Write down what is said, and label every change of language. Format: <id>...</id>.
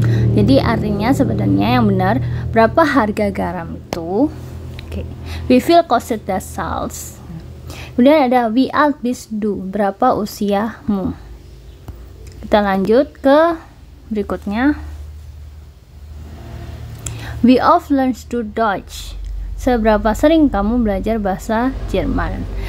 <id>Jadi artinya sebenarnya yang benar berapa harga garam itu. Oke.</id> <de>Wie viel kostet das Salz?</de> <id>Kemudian ada</id> <de>wie alt bist du?</de> <id>Berapa usiamu? Kita lanjut ke berikutnya.</id> <de>Wie oft lernst du Deutsch?</de> <id>Seberapa sering kamu belajar bahasa Jerman?</id>